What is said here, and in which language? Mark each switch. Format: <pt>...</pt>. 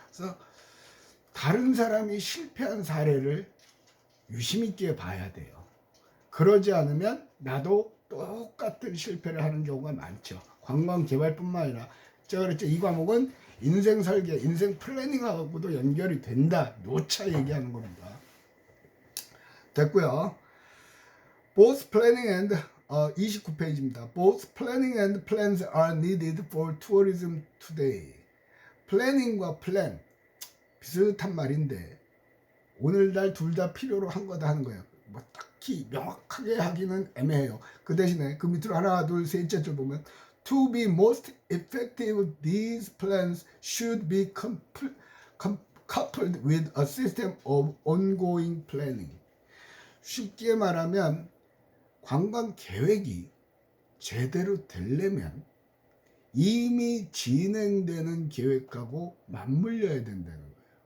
<ko>그래서 다른 사람이 실패한 사례를 유심 있게 봐야 돼요. 그러지 않으면 나도 똑같은 실패를 하는 경우가 많죠. 관광 개발뿐만 아니라 제가 그랬죠. 이 과목은 인생 설계, 인생 플래닝하고도 연결이 된다. 요차 얘기하는 겁니다. 됐고요.</ko> <en>Both planning and</en> <ko>29페이지입니다.</ko> <en>Both planning and plans are needed for tourism today.</en> <ko>플래닝과 플랜 비슷한 말인데 오늘날 둘 다 필요로 한 거다 하는 거예요. 뭐 딱히 명확하게 하기는 애매해요. 그 대신에 그 밑으로 하나, 둘, 셋째 줄 보면</ko> <en>To be most effective, these plans should be coupled with a system of ongoing planning.</en> <ko>쉽게 말하면 관광 계획이 제대로 되려면 이미 진행되는 계획하고 맞물려야 된다는 거예요.</ko>